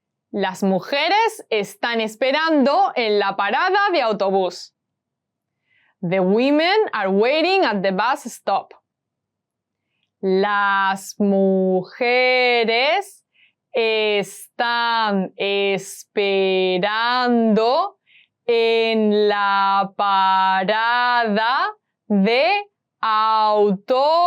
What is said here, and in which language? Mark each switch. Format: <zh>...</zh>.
<es>Las mujeres están esperando en la parada de autobús.</es> <en>The women are waiting at the bus stop.</en> <es>Las mujeres están esperando en la parada de autobús.</es>